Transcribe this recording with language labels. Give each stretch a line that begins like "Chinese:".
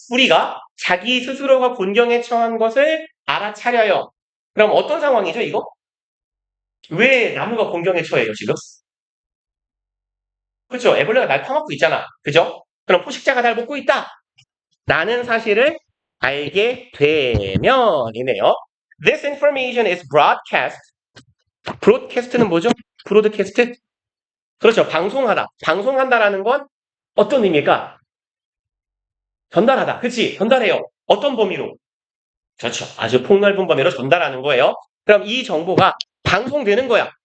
Korean: 뿌리가 자기 스스로가 곤경에 처한 것을 알아차려요. 그럼 어떤 상황이죠, 이거? 왜 나무가 곤경에 처해요, 지금? 그렇죠. 애벌레가 날 파먹고 있잖아. 그죠? 그럼 포식자가 날 먹고 있다. 라는 사실을 알게 되면이네요.
English: This information is broadcast.
Korean: broadcast는 뭐죠? broadcast? 그렇죠. 방송하다. 방송한다라는 건 어떤 의미일까? 전달하다. 그치? 전달해요. 어떤 범위로? 그렇죠. 아주 폭넓은 범위로 전달하는 거예요. 그럼 이 정보가 방송되는 거야.